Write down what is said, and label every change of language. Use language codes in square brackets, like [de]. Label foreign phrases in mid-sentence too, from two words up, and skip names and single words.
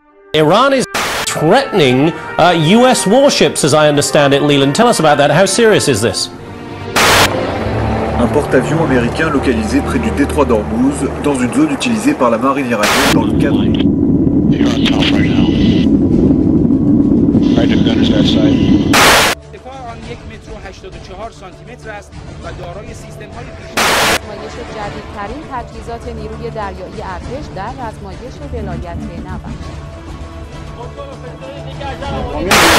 [en] Iran is threatening US warships, as I understand it. Leland, tell us about that. How serious is this? [fr] Un porte-avions américain localisé près du détroit d'Ormuz, dans une zone utilisée par la marine iranienne dans le cadre. [fa] جدیدترین تجهیزات نیروی دریایی ارتش در رزمایش ولایت نوبت.